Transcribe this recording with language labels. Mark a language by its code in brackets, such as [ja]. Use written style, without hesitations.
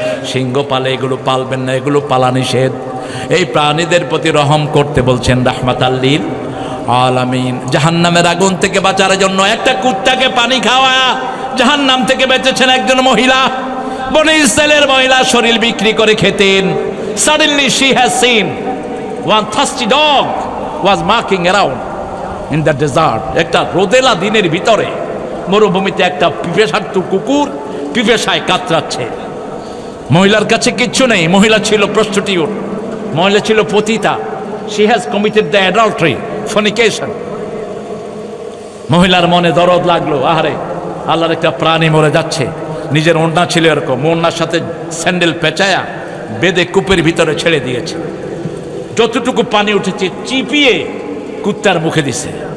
[bn] সিংহ পালে, এগুলো পালবেন না, এগুলো পালা নিষেধ। এই প্রাণীদের প্রতি রহম করতে বলছেন রাহমাতাল লিল আলামিন। জাহান্নামের আগুন থেকে বাঁচার জন্য একটা কুত্তাকে পানি খাওয়া জাহান্নাম থেকে বেঁচেছেন একজন মহিলা। বনি ইসরাইলের মহিলা শরীর বিক্রি করে খেতেন। [en] Suddenly she has seen one thirsty dog was marking around in the desert. [bn] একটা রোদেলা দিনের ভিতরে মরুভূমিতে একটা পিপাসার্ত কুকুর পিপাসায় কাতরাচ্ছে। মহিলার কাছে কিচ্ছু নেই, মহিলা ছিল প্রস্টিটিউট, মহিলা ছিল পতিতা। [en] She has committed the adultery, fornication. [bn] মহিলার মনে দরদ লাগলো, আহারে আল্লাহর একটা প্রাণী মরে যাচ্ছে। নিজের ওড়না ছিল এরকম, ওড়নার সাথে স্যান্ডেল পেঁচায়া বেদে কূপের ভিতরে ছেড়ে দিয়েছে। যতটুকু পানি উঠেছে চিপিয়ে কুত্তার মুখে দিছে।